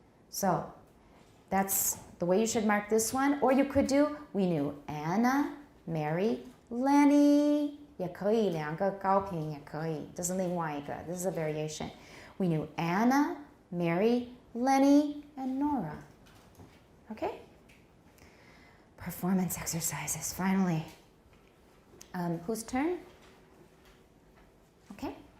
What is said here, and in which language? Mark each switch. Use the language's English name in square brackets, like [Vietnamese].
[English] So that's the way you should mark this one. Or you could do, we knew Anna, Mary, Lenny. [Chinese] 也可以，两个高频也可以。这是另外一个。 [English] This is a variation. We knew Anna, Mary, Lenny, and Nora. Okay? Performance exercises, finally. Whose turn? Okay.